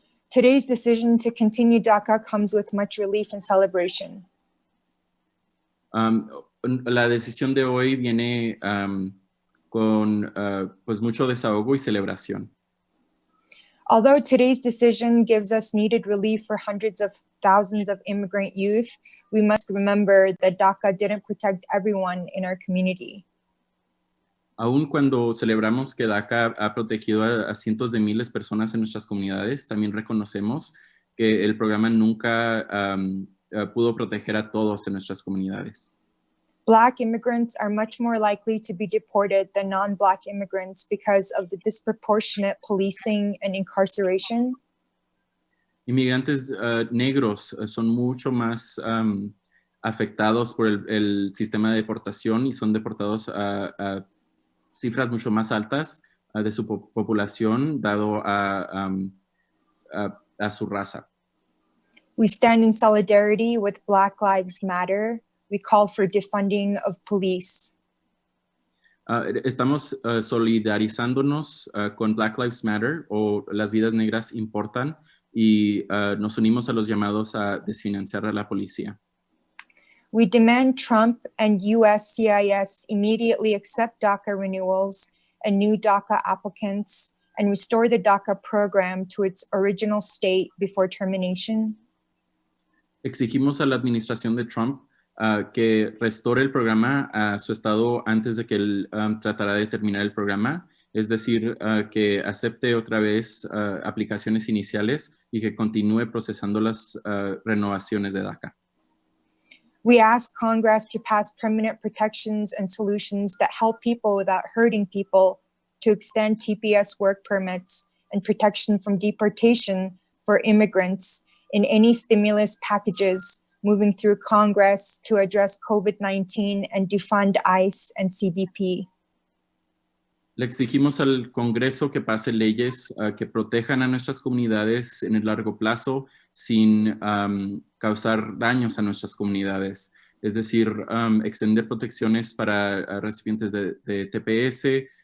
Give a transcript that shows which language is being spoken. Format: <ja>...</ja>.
<en>Today's decision to continue DACA comes with much relief and celebration.</en> <es>La decisión de hoy viene con pues mucho desahogo y celebración.</es> <en>Although today's decision gives us needed relief for hundreds of thousands of immigrant youth, we must remember that DACA didn't protect everyone in our community.</en> <es>Aun cuando celebramos que DACA ha protegido a cientos de miles de personas en nuestras comunidades, también reconocemos que el programa nunca pudo proteger a todos en nuestras comunidades.</es> <en>Black immigrants are much more likely to be deported than non-Black immigrants because of the disproportionate policing and incarceration.</en> <es>Inmigrantes negros son mucho más afectados por el sistema de deportación y son deportados a cifras mucho más altas de su población dado a su raza.</es> <en>We stand in solidarity with Black Lives Matter. We call for defunding of police.</en> <es>Estamos solidarizándonos con Black Lives Matter o Las Vidas Negras Importan y nos unimos a los llamados a desfinanciar a la policía.</es> <en>We demand Trump and USCIS immediately accept DACA renewals and new DACA applicants and restore the DACA program to its original state before termination.</en> <es>Exigimos a la administración de Trump que restore el programa a su estado antes de que él tratara de terminar el programa, es decir, que acepte otra vez aplicaciones iniciales y que continúe procesando las renovaciones de DACA.</es> <en>We ask Congress to pass permanent protections and solutions that help people without hurting people, to extend TPS work permits and protection from deportation for immigrants in any stimulus packages moving through Congress to address COVID-19 and defund ICE and CBP.</en> <es>Le exigimos al Congreso que pase leyes que protejan a nuestras comunidades en el largo plazo sin causar daños a nuestras comunidades. Es decir, extender protecciones para recipientes de TPS.</es>